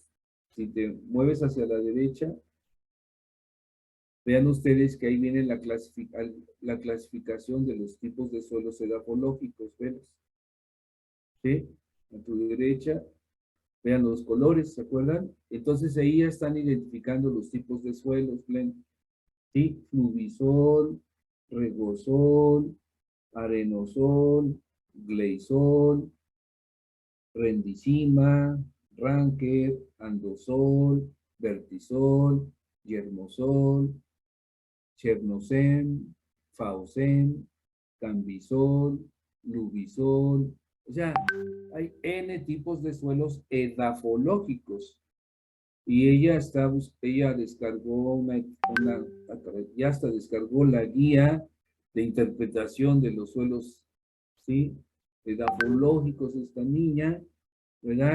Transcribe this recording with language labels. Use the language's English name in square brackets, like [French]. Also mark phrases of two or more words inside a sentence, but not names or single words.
[Spanish] Si te mueves hacia la derecha, vean ustedes que ahí viene la clasificación de los tipos de suelos edafológicos. ¿Ves? ¿Sí? A tu derecha, vean los colores, ¿se acuerdan? Entonces ahí ya están identificando los tipos de suelos, Glenn. ¿Sí? Fluvisol, regosol, arenosol, gleisol, rendicima, ranker, andosol, vertisol, yermosol, chernocen, faucen, cambisol, lubisol. O sea, hay N tipos de suelos edafológicos. Y ella descargó ya hasta descargó la guía de interpretación de los suelos, ¿sí? Edafológicos esta niña, ¿verdad?